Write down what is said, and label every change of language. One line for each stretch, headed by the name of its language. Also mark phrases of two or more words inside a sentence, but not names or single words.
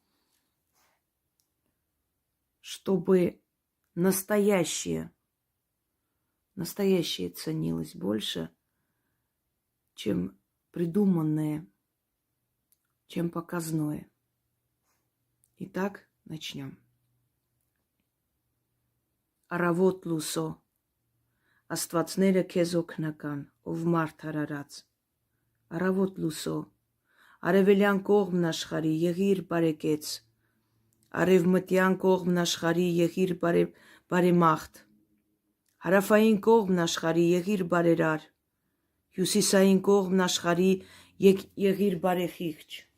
Russian: Чтобы настоящее ценилось больше, чем придуманное, чем показное. Итак, начнем.
Armenian: Առավոտ լուսո, Աստվածները քեզ օգնական, ով մարդ արարած։ Աravot լուսո, արևելյան կողմն աշխարհի եղիր բարեկեց, արևմտյան կողմն աշխարհի եղիր բարեմաղթ, հարավային կողմն աշխարհի եղիր բարերար, հյուսիսային կողմն աշխարհի եղիր բարեխիղճ։